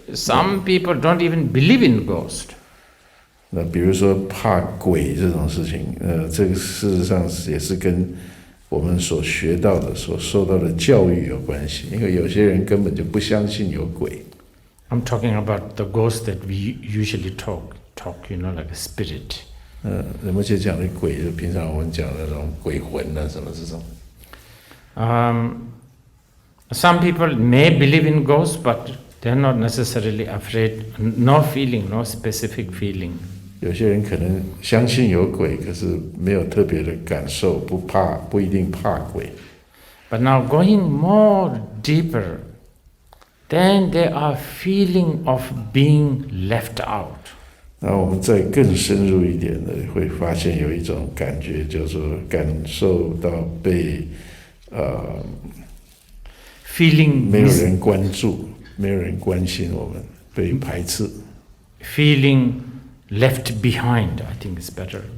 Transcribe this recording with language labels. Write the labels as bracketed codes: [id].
[en] Some people don't even believe in ghost. [zh] 那比如说怕鬼这种事情，这个事实上也是跟我们所学到的、所受到的教育有关系。因为有些人根本就不相信有鬼。 [en] I'm talking about the ghost that we usually talk, like a spirit. [zh] 人们就讲的鬼，就平常我们讲的那种鬼魂啊，什么这种。 [en] Some people may believe in ghosts, but they're not necessarily afraid. No feeling, no specific feeling. [zh] 有些人可能相信有鬼，可是没有特别的感受，不一定怕鬼。 [en] But now going more deeper, then there are feeling of being left out. [zh] 那我们再更深入一点的，会发现有一种感觉，叫做感受到被 [en] feeling [zh] 没有人关注，没有人关心我们，被排斥。 [en] Feeling left behind, I think is better.